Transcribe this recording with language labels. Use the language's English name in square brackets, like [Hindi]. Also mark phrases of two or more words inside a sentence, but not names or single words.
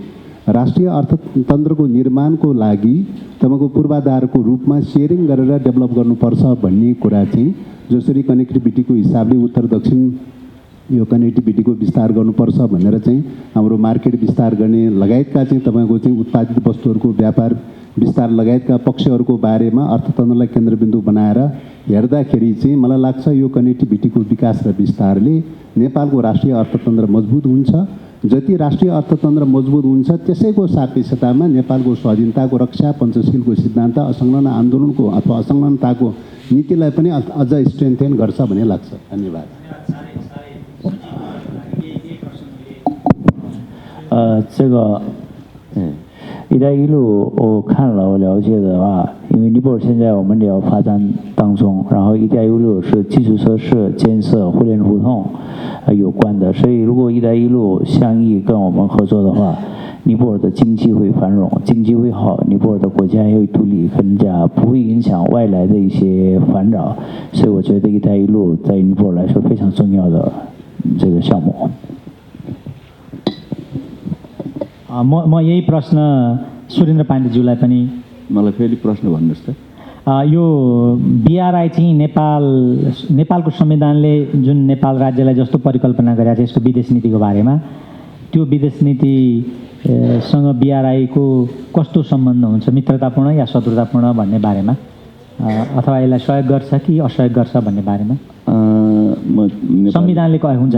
[Nepali] राष्ट्रिय अर्थतन्त्रको निर्माणको लागि तपाईँको पूर्वाधारको रूपमा सेयरिङ गरेर डेभलप गर्नुपर्छ भन्ने कुरा चाहिँ जसरी कनेक्टिभिटीको हिसाबले उत्तर दक्षिण यो कनेक्टिभिटीको विस्तार गर्नुपर्छ भनेर चाहिँ हाम्रो मार्केट विस्तार गर्ने लगायतका चाहिँ तपाईँको चाहिँ उत्पादित वस्तुहरूको व्यापार विस्तार लगायतका पक्षहरूको बारेमा अर्थतन्त्रलाई केन्द्रबिन्दु बनाएर हेर्दाखेरि चाहिँ मलाई लाग्छ यो कनेक्टिभिटीको विकास र विस्तारले नेपालको राष्ट्रिय अर्थतन्त्र मजबुत हुन्छ. जति राष्ट्रिय अर्थतन्त्र मजबुत हुन्छ त्यसैको सापेक्षतामा नेपालको स्वाधीनताको रक्षा, पञ्चशीलको सिद्धान्त, असंलग्न आन्दोलनको अथवा असंलग्नताको नीतिलाई पनि अझ स्ट्रेन्थेन गर्छ भन्ने लाग्छ. धन्यवाद. [Chinese] 这个一带一路我看了，我了解的话，因为尼泊尔现在我们也要发展当中，然后一带一路是基础设施建设、互联互通有关的，所以如果一带一路相应跟我们合作的话，尼泊尔的经济会繁荣，经济会好，尼泊尔的国家也会独立，更加不会影响外来的一些烦扰，所以我觉得一带一路在尼泊尔来说非常重要的这个项目。 [Nepali] म यही प्रश्न सुरेन्द्र पाण्डेज्यूलाई पनि. मलाई फेरि प्रश्न भन्नुहोस् त. यो BRI चाहिँ नेपालको संविधानले जुन नेपाल राज्यलाई जस्तो परिकल्पना गरेको छ यसको विदेश नीतिको बारेमा, त्यो विदेश नीतिसँग BRI को कस्तो सम्बन्ध हुन्छ, मित्रतापूर्ण या शत्रुतापूर्ण भन्ने बारेमा, अथवा यसलाई सहयोग गर्छ कि असहयोग गर्छ भन्ने बारेमा संविधानले कहे हुन्छ.